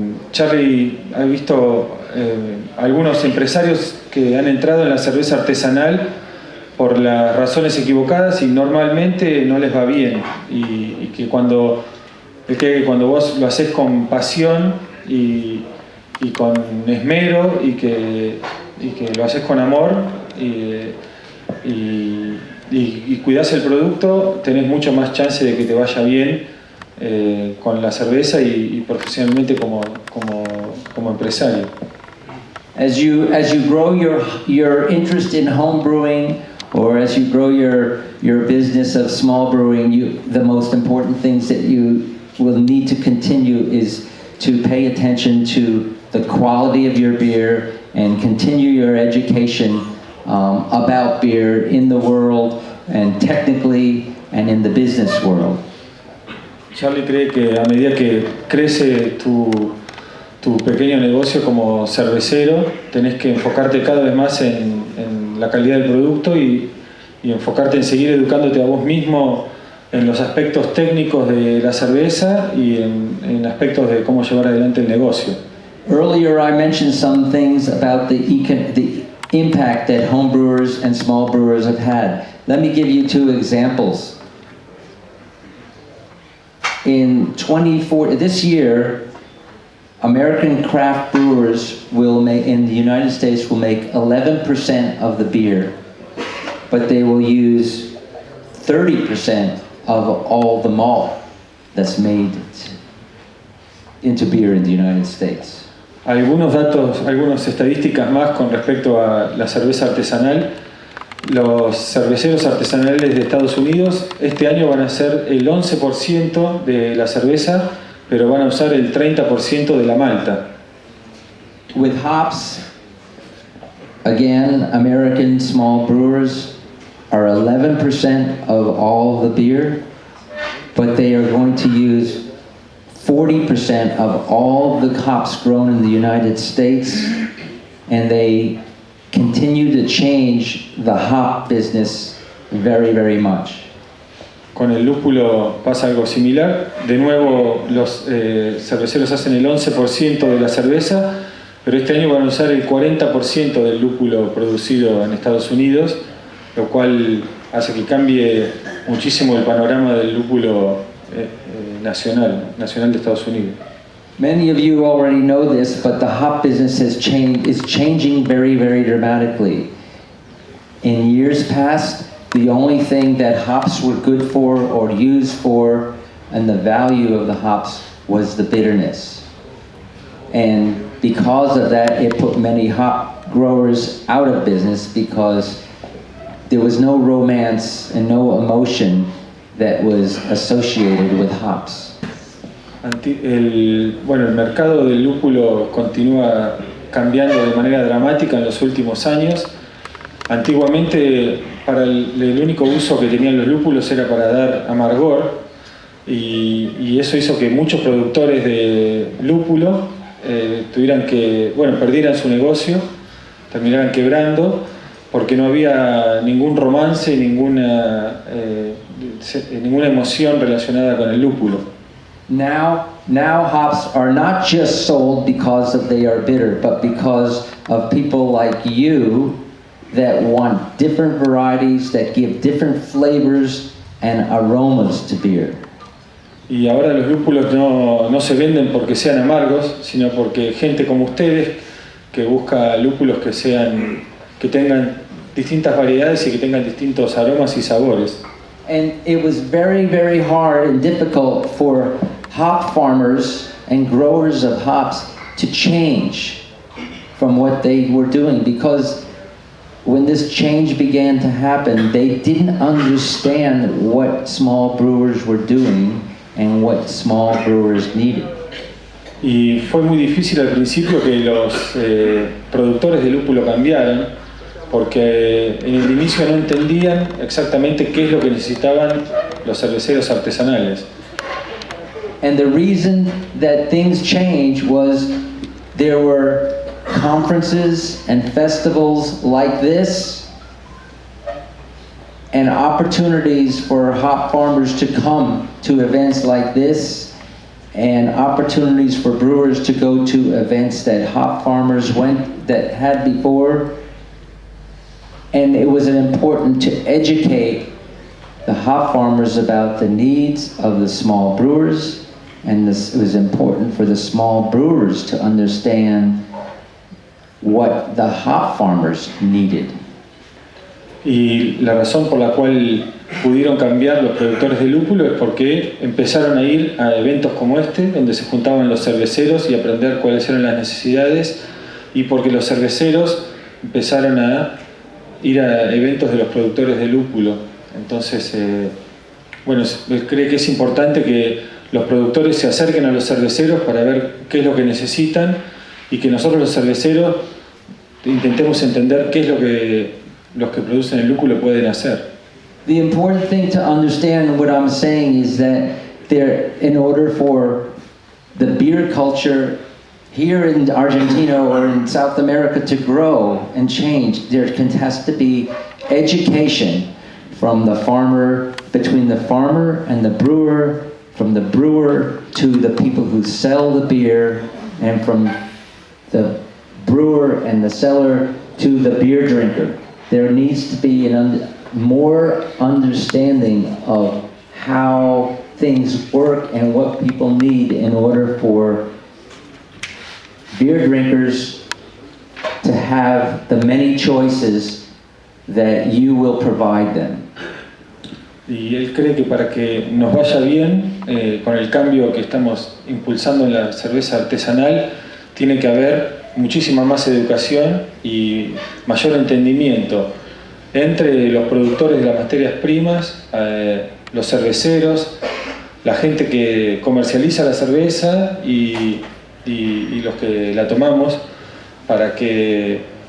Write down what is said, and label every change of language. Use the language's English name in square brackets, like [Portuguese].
[Spanish] Charlie ha visto algunos empresarios que han entrado en la cerveza artesanal por las razones equivocadas y normalmente no les va bien, y que cuando vos lo haces con pasión y con esmero y que lo haces con amor y cuidás el producto, tenés mucho más chance de que te vaya bien con la cerveza y profesionalmente como empresario. [English] As you grow your interest in home brewing, or as you grow your business of small brewing, the most important things that you will need to continue is to pay attention to the quality of your beer and continue your education about beer in the world and technically and in the business world. [Spanish] Charlie cree que a medida que crece tu pequeño negocio como cervecero, tenés que enfocarte cada vez más en la calidad del producto y enfocarte en seguir educándote a vos mismo en los aspectos técnicos de la cerveza y en aspectos de cómo llevar adelante el negocio. [English] Earlier I mentioned some things about the impact that home brewers and small brewers have had. Let me give you two examples. In this year, American craft brewers in the United States will make 11% of the beer, but they will use 30% of all the malt that's made into beer in the United States. [Spanish] Algunas estadísticas más con respecto a la cerveza artesanal. Los cerveceros artesanales de Estados Unidos este año van a hacer el 11% de la cerveza, pero van a usar el 30% de la malta. [English] With hops, again, American small brewers are 11% of all the beer, but they are going to use 40% of all the hops grown in the United States, and they continue to change the hop business very, very much. [Spanish] Con el lúpulo pasa algo similar. De nuevo, los cerveceros hacen el 11% de la cerveza, pero este año van a usar el 40% del lúpulo producido en Estados Unidos, lo cual hace que cambie muchísimo el panorama del lúpulo nacional de Estados Unidos. [English] Many of you already know this, but the hop business is changing very, very dramatically. In years past, the only thing that hops were good for or used for, and the value of the hops, was the bitterness. And because of that, it put many hop growers out of business because there was no romance and no emotion that was associated with hops. [Spanish] El mercado del lúpulo continúa cambiando de manera dramática en los últimos años. Antiguamente, para el único uso que tenían los lúpulos era para dar amargor, y eso hizo que muchos productores de lúpulo perdieran su negocio, terminaran quebrando, porque no había ningún romance, ninguna emoción relacionada con el lúpulo. [English] Now hops are not just sold because they are bitter, but because of people like you that want different varieties that give different flavors and aromas to beer. [Spanish] Y ahora los lúpulos no se venden porque sean amargos, sino porque gente como ustedes que busca lúpulos que tengan distintas variedades y que tengan distintos aromas y sabores. [English] And it was very, very hard and difficult for hop farmers and growers of hops to change from what they were doing, because when this change began to happen, they didn't understand what small brewers were doing, and what small brewers needed. [Spanish] Y fue muy difícil al principio que los productores de lúpulo cambiaran, porque en el inicio no entendían exactamente qué es lo que necesitaban los cerveceros artesanales. [English] And the reason that things changed was there were conferences and festivals like this, and opportunities for hop farmers to come to events like this, and opportunities for brewers to go to events that hop farmers had before. And it was important to educate the hop farmers about the needs of the small brewers, and it was important for the small brewers to understand what the hop farmers needed. [Spanish] Y la razón por la cual pudieron cambiar los productores de lúpulo es porque empezaron a ir a eventos como este, donde se juntaban los cerveceros y aprender cuáles eran las necesidades, y porque los cerveceros empezaron a ir a eventos de los productores de lúpulo. Entonces, bueno, cree que es importante que los productores se acerquen a los cerveceros para ver qué es lo que necesitan, y que nosotros los cerveceros intentemos entender qué es lo que los que producen el lúpulo pueden hacer. [English] The important thing to understand what I'm saying is that in order for the beer culture here in Argentina or in South America to grow and change, there has to be education from the farmer, between the farmer and the brewer, from the brewer to the people who sell the beer, and from the brewer and the seller to the beer drinker. There needs to be more understanding of how things work and what people need in order for beer drinkers to have the many choices that you will provide them. [Spanish] Y él cree que para que nos vaya bien con el cambio que estamos impulsando en la cerveza artesanal, tiene que haber muchísima más educación y mayor entendimiento entre los productores de las materias primas, los cerveceros, la gente que comercializa la cerveza y los que la tomamos, para que